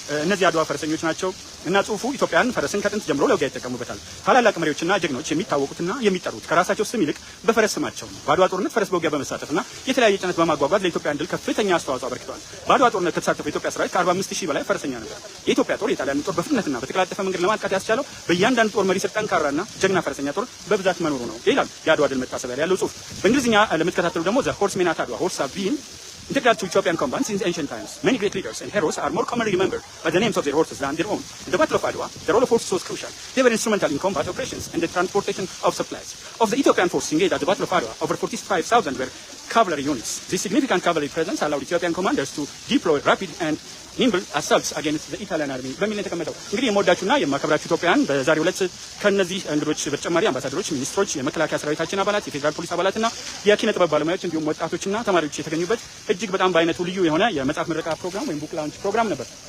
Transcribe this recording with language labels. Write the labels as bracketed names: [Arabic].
[Amharic] እነዚህ አድዋ ፈረሰኞች ናቸው እና ጽሁፉ ኢትዮጵያን ፈረስን ከጥንት ጀምሮ ለውጊያ ይጠቀሙበታል። ታላላቅ መሪዎችና ጀግኖች የሚታወቁትና የሚጠሩት ከራሳቸው ስም ይልቅ በፈረስ ስማቸው ነው። በአድዋ ጦርነት ፈረስ በውጊያ በመሳተፍና የተለያየ ጭነት በማጓጓዝ ለኢትዮጵያ ድል ከፍተኛ አስተዋጽኦ አበርክተዋል። በአድዋ ጦርነት ከተሳተፈው የኢትዮጵያ ሰራዊት ከ45000 በላይ ፈረሰኛ ነበር። የኢትዮጵያ ጦር የጣሊያን ጦር በፍጥነትና በተቀላጠፈ መንገድ ለማጥቃት ያስቻለው በእያንዳንዱ ጦር መሪ ስር ጠንካራና ጀግና ፈረሰኛ ጦር በብዛት መኖሩ ነው ይላል የአድዋ ድል መታሰቢያ ላይ ያለው ጽሁፍ። በእንግሊዝኛ ለምትከታተሉ ደግሞ [English] the horsemen at Adwa, horse have been integral to Ethiopian combat since ancient times. Many great leaders and heroes are more commonly remembered by the names of their horses than their own. In the Battle of Adwa, the role of horses was crucial. They were instrumental in combat operations and the transportation of supplies. Of the Ethiopian forces engaged at the Battle of Adwa, over 45,000 were cavalry units. This significant cavalry presence allowed Ethiopian commanders to deploy rapid and nimble assaults against the Italian army [Amharic] በሚል የተቀመጠው እንግዲህ የምወዳችሁና የማከብራችሁ ኢትዮጵያውያን በዛሬው ዕለት ከነዚህ እንግዶች በተጨማሪ አምባሳደሮች፣ ሚኒስትሮች፣ የመከላከያ ሰራዊታችን አባላት፣ የፌዴራል ፖሊስ አባላትና የኪነ ጥበብ ባለሙያዎች እንዲሁም ወጣቶችና ተማሪዎች የተገኙበት እጅግ በጣም በአይነቱ ልዩ የሆነ የመጽሐፍ ምረቃ ፕሮግራም ወይም ቡክ ላውንች ፕሮግራም ነበር።